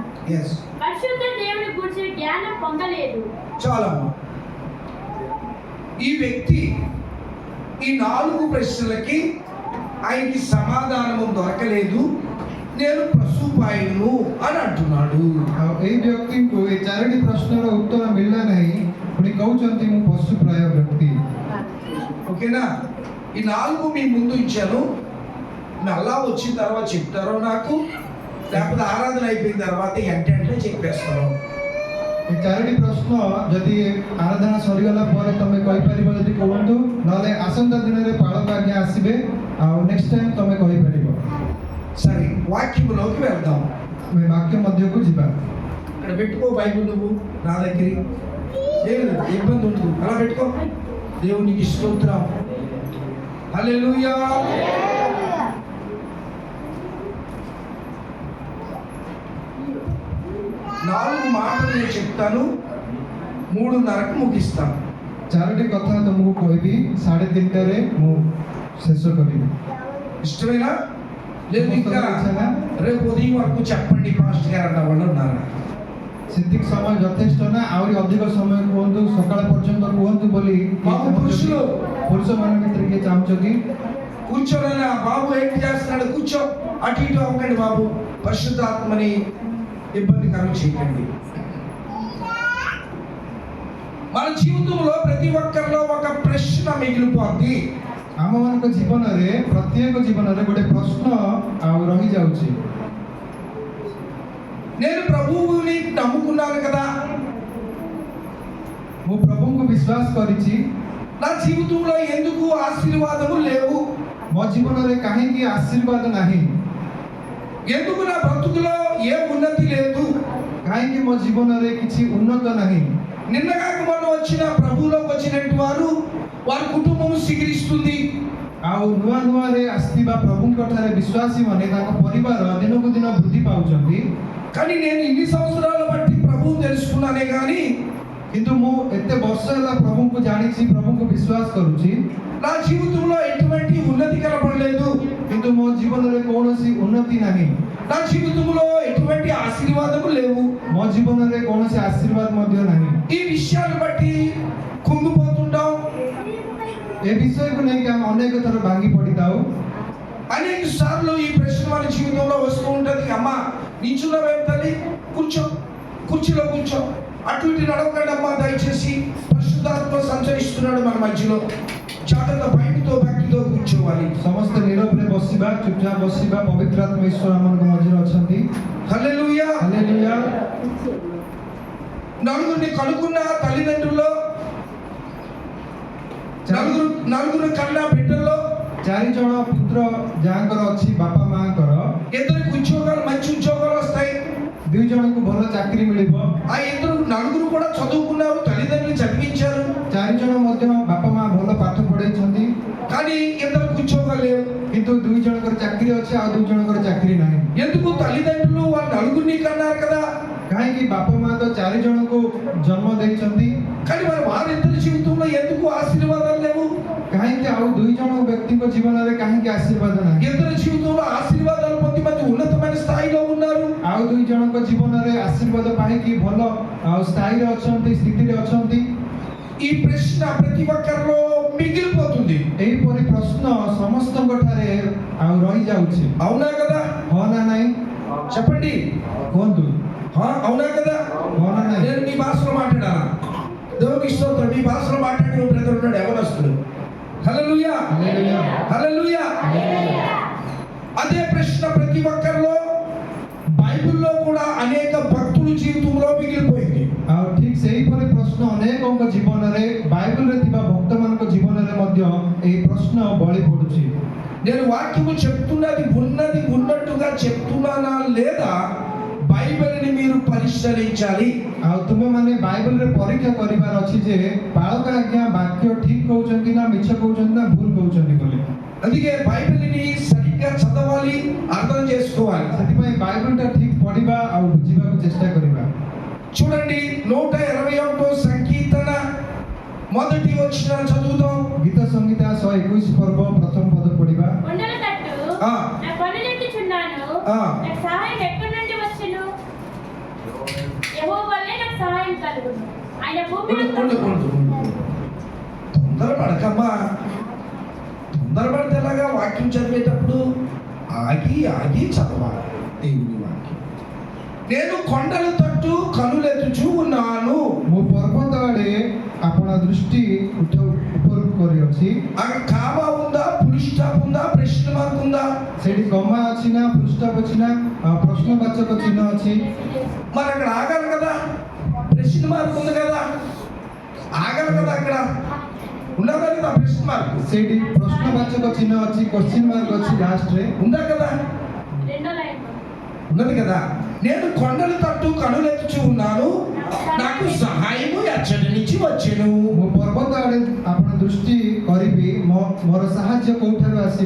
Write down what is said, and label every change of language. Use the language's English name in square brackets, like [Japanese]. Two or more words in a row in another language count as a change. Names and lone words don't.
[Telugu] ఎస్, పరిశుద్ధ దేవుని గురించి జ్ఞానం పొందలేదు. చాలమ్మా. ఈ వ్యక్తి ఈ 4 ప్రశ్నలకి ఆయనకి సమాధానము దొరకలేదు. నేను పశుపాయును అని అంటున్నాడు. [Odia] ଆଉ ଏଇ ବ୍ୟକ୍ତିଙ୍କୁ ଏ 4ଟି ପ୍ରଶ୍ନର ଉତ୍ତର ମିଳିଲା ନାହିଁ, ପୁଣି କହୁଛନ୍ତି ମୁଁ ପଶୁପ୍ରାୟ ବ୍ୟକ୍ତି। [Telugu] ఓకేనా? ఈ 4 మీ ముందు ఇచ్చాను. మళ్ళా వచ్చిన తర్వాత చెప్తారో నాకు, లేకపోతే ఆరాధన అయిపోయిన తర్వాత వెంటనే చెప్పేస్తాను. [Odia] ଏ 4ଟି ପ୍ରଶ୍ନ ଯଦି ଆରାଧନା ସରିଗଲା ପରେ ତମେ କହିପାରିବ ଯଦି କୁହନ୍ତୁ, ନହେଲେ ଆସନ୍ତା ଦିନରେ ପାଳକ ଆଜ୍ଞା ଆସିବେ, ଆଉ [English] next time [Odia] ତମେ କହିପାରିବ। [Telugu] సరే, వాక్యములోకి వెళ్దాం. [Odia] ଆମେ ବାକ୍ୟ ମଧ୍ୟକୁ ଯିବା। [Telugu] ఇక్కడ పెట్టుకో బైబిల్, నువ్వు నా దగ్గర ఏమి ఇబ్బంది ఉండదు, అలా పెట్టుకో. దేవునికి స్తోత్రం, హల్లెలూయా. నాలుగు మాటలు నేను చెప్తాను, 3:30కు ముగిస్తాను. [Odia] 4ଟି କଥା ତମକୁ କହିବି, 3:30ରେ ମୁଁ ଶେଷ କରିବି। [Telugu] ఇష్టమేనా? లేదు ఇంకా రేపు ఉదయం వరకు చెప్పండి పాస్టర్ గారు అన్న వాళ్ళు ఉన్నారు. [Odia] ସେତିକି ସମୟ ଯଥେଷ୍ଟ ନା ଆହୁରି ଅଧିକ ସମୟ କୁହନ୍ତୁ, ସକାଳ ପର୍ଯ୍ୟନ୍ତ କୁହନ୍ତୁ ବୋଲି [Telugu] బాబు పురుషులు [Odia] ପୁରୁଷମାନଙ୍କ ଭିତରେ କିଏ ଚାହୁଁଛ କି? [Telugu] కూర్చోనైనా బాబు ఏంటి చేస్తున్నాడు, కూర్చో, అటు ఇటు అవ్వకండి బాబు, పరిశుద్ధాత్మని ఇబ్బందికరం చేయకండి. మన జీవితంలో ప్రతి ఒక్కరిలో ఒక ప్రశ్న మిగిలిపోద్ది. [Odia] ଆମମାନଙ୍କ ଜୀବନରେ ପ୍ରତ୍ୟେକ ଜୀବନରେ ଗୋଟେ ପ୍ରଶ୍ନ ଆଉ ରହିଯାଉଛି। [Telugu] నేను ప్రభువుని నమ్ముకున్నాను కదా, [Odia] ମୁଁ ପ୍ରଭୁଙ୍କୁ ବିଶ୍ୱାସ କରିଛି, [Telugu] నా జీవితంలో ఎందుకు ఆశీర్వాదము లేవు, [Odia] ମୋ ଜୀବନରେ କାହିଁକି ଆଶୀର୍ବାଦ ନାହିଁ, [Telugu] ఎందుకు నా బ్రతుకులో ఏ ఉన్నతి లేదు, [Odia] କାହିଁକି ମୋ ଜୀବନରେ କିଛି ଉନ୍ନତ ନାହିଁ। [Telugu] నిన్నగాక మొన్న వచ్చిన ప్రభువులోకి వచ్చినట్టు వారి కుటుంబం శిఖరిస్తుంది, [Odia] ଆଉ ନୂଆ ନୂଆରେ ଆସିଥିବା ପ୍ରଭୁଙ୍କ ଠାରେ ବିଶ୍ୱାସୀ ମାନେ ତାଙ୍କ ପରିବାର ଦିନକୁ ଦିନ ବୃଦ୍ଧି ପାଉଛନ୍ତି। [Telugu] కానీ నేను ఇన్ని సంవత్సరాల బట్టి కానీ [Odia] କିନ୍ତୁ ମୁଁ ଏତେ ବର୍ଷ ହେଲା ପ୍ରଭୁଙ୍କୁ ଜାଣିଛି, ପ୍ରଭୁଙ୍କୁ ବିଶ୍ୱାସ କରୁଛି, [Telugu] నా జీవితంలో ఎటువంటి ఉన్నతి కనపడలేదు. [Odia] କିନ୍ତୁ ମୋ ଜୀବନରେ କୌଣସି ଉନ୍ନତି ନାହିଁ, [Telugu] నా జీవితంలో ఎటువంటి ఆశీర్వాదము లేవు. [Odia] ମୋ ଜୀବନରେ କୌଣସି ଆଶୀର୍ବାଦ ମଧ୍ୟ ନାହିଁ। [Telugu] ఈ విషయాన్ని బట్టి కుంగిపోతుంటాం. [Odia] ଏ ବିଷୟକୁ ନେଇକି ଆମେ ଅନେକ ଥର ଭାଙ୍ଗି ପଡ଼ିଥାଉ। [Telugu] అనేక సార్లు ఈ ప్రశ్న మన జీవితంలో వస్తూ ఉంటది. అమ్మా నిల్చున్నావేం తల్లి, కూర్చో, కుర్చీలో కూర్చో, అటు ఇటు నడవకండి అమ్మా దయచేసి, పరిశుద్ధాత్మ సంచరిస్తున్నాడు మన మధ్యలో, జాగ్రత్త భయంతో భక్తితో కూర్చోవాలి. [Odia] ସମସ୍ତେ ନୀରବରେ ବସିବା, ଚୁପଚାପ ବସିବା, ପବିତ୍ର ଆତ୍ମା ଈଶ୍ୱର ଆମମାନଙ୍କ ମଝିରେ ଅଛନ୍ତି। [Telugu] హల్లెలూయా. [Odia] ହାଲେଲୁୟା। [Telugu] నలుగురిని కనుక్కున్న తల్లిదండ్రుల్లో, నలుగురు కన్నా బిడ్డల్లో [Odia] 4 ଜଣ ପୁତ୍ର ଯାହାଙ୍କର ଅଛି ବାପା ମାଙ୍କର, [Telugu] ఇద్దరికి ఉద్యోగాలు, మంచి ఉద్యోగాలు వస్తాయి. [Odia] 2 ଜଣଙ୍କୁ ଭଲ ଚାକିରି ମିଳିବ। [Telugu] ఆ నలుగురు కూడా చదువుకున్నారు, తల్లిదండ్రులు చదివించారు. [Odia] 4 ଜଣ ମଧ୍ୟ ବାପା ମା ଭଲ ପାଠ ପଢେଇଛନ୍ତି, [Telugu] కానీ ఇద్దరికి ఉద్యోగాలు లేవు. [Odia] କିନ୍ତୁ 2 ଜଣଙ୍କର ଚାକିରି ଅଛି, ଆଉ 2 ଜଣଙ୍କର ଚାକିରି ନାହିଁ। [Telugu] ఎందుకు? తల్లిదండ్రులు వాళ్ళ నలుగురిని కన్నారు కదా. [Odia] କାହିଁକି? ବାପା ମା ତ 4 ଜଣଙ୍କୁ ଜନ୍ମ ଦେଇଛନ୍ତି, [Telugu] కానీ మరి వారిద్దరి జీవితంలో ఎందుకు ఆశీర్వాదాలు లేవు? [Odia] କାହିଁକି ଆଉ 2 ଜଣ ବ୍ୟକ୍ତିଙ୍କ ଜୀବନରେ କାହିଁକି ଆଶୀର୍ବାଦ ନାହିଁ? [Telugu] ఇద్దరి జీవితంలో ఆశీర్వాదాలు పొంది మంది ఉన్నతమైన స్థాయిలో ఉన్నారు. [Odia] ଆଉ 2 ଜଣଙ୍କ ଜୀବନରେ ଆଶୀର୍ବାଦ ପାଇକି ଭଲ ଆଉ ସ୍ଥାୟୀରେ ଅଛନ୍ତି, ସ୍ଥିତିରେ ଅଛନ୍ତି। [Telugu] ఈ ప్రశ్న ప్రతి ఒక్కరిలో మిగిలిపోతుంది. [Odia] ଏହିପରି ପ୍ରଶ୍ନ ସମସ୍ତଙ୍କ ଠାରେ ଆଉ ରହିଯାଉଛି। [Telugu] అవునా కదా? [Odia] ହଁ ନା ନାହିଁ? [Telugu] చెప్పండి. [Odia] କୁହନ୍ତୁ, [Telugu] అవునా కదా? [Odia] ହଁ ନା ନାହିଁ? [Telugu] నేను మీ భాషలో మాట్లాడాలా? దేవునికి స్తోత్రం. మీ భాషలో మాట్లాడి బ్రదర్ ఉన్నాడు, ఎవరొస్తాడు? హల్లెలూయా, హల్లెలూయా, హల్లెలూయా. అదే ప్రశ్న ప్రతి ఒక్కరిలో, బైబిల్లో కూడా అనేక భక్తుల జీవితంలో మిగిలిపోయింది. [Odia] ଆଉ ଠିକ ସେହିପରି ପ୍ରଶ୍ନ ଅନେକଙ୍କ ଜୀବନରେ, ବାଇବଲରେ ଥିବା ଭକ୍ତମାନଙ୍କ ଜୀବନରେ ମଧ୍ୟ ଏହି ପ୍ରଶ୍ନ ବଳି ପଡୁଛି। [Telugu] నేను వాక్యము చెప్తున్నది ఉన్నట్టుగా చెప్తున్నానా లేదా బైబిల్ని మీరు పరిశీలించాలి. [Odia] ଆଉ ତୁମେମାନେ ବାଇବଲରେ ପରୀକ୍ଷା କରିବାର ଅଛି ଯେ ପାଳକ ଆଜ୍ଞା ବାକ୍ୟ ଠିକ କହୁଛନ୍ତି ନା ମିଛ କହୁଛନ୍ତି ନା ଭୁଲ କହୁଛନ୍ତି ବୋଲି। [Telugu] అందుకే బైబిల్ని సరిగ్గా చదవాలి, అర్థం చేసుకోవాలి. [Odia] ସେଥିପାଇଁ ବାଇବଲଟା ଠିକ ପଢିବା ଆଉ ବୁଝିବାକୁ ଚେଷ୍ଟା କରିବା। [Telugu] చూడండి, 121 సంకీర్తన మొదటి వచనం చదువుదాం. [Odia] ଗୀତ ସଂହିତା 121 ପର୍ବ ପ୍ରଥମ ପଦ ପଢିବା। [Telugu] కొండల తట్టు ఆ. నా కన్నులెత్తుచున్నాను, ఆ. నాకు సహాయం ఎక్కడి నుండి వచ్చును? యెహోవా వల్లే నాకు సహాయం కలుగును. ఆయన భూమిలో తొందరపడకమ్మా. తొందరపడితే ఎలాగా? వాక్యం చదివేటప్పుడు ఆగి చదవాలి దేవుని వాక్యం. నేను కొండల తట్టు కనులెత్తుచూ ఉన్నాను. [Odia] ମୁଁ ପର୍ବତ ଆଡେ ଆପଣ ଦୃଷ୍ଟି ଉପରକୁ କରିଅଛି। [Telugu] అక్కడ కామా ఉందా, [English] full stop [Telugu] ఉందా, ప్రశ్న మార్క్ ఉందా? [Odia] ସେଠି କମା ଅଛି ନା, [English] full stop [Odia] ଅଛି ନା, ପ୍ରଶ୍ନବାଚକ ଚିହ୍ନ ଅଛି? [Telugu] మరి అక్కడ ఆగాలి కదా, ప్రశ్న మార్క్ ఉంది కదా, ఆగాలి కదా. అక్కడ ఉన్నదా కదా ప్రశ్న మార్క్? [Odia] ସେଇଠି ପ୍ରଶ୍ନବାଚକ ଚିହ୍ନ ଅଛି, [English] question mark [Odia] ଅଛି ଲାଷ୍ଟରେ, [Telugu] ఉందా కదా? రెండో లైన్ ఉన్నది కదా. నేను కొండల తట్టు కనులెత్తుచూ ఉన్నాను, నాకు సహాయము ఎచ్చటి నుంచి వచ్చెను. [Odia] ମୁଁ ପର୍ବତ ଆଡେ ଆପଣ ଦୃଷ୍ଟି କରିବି, ମୋର ସାହାଯ୍ୟ କୋଉଠାରୁ ଆସିବ?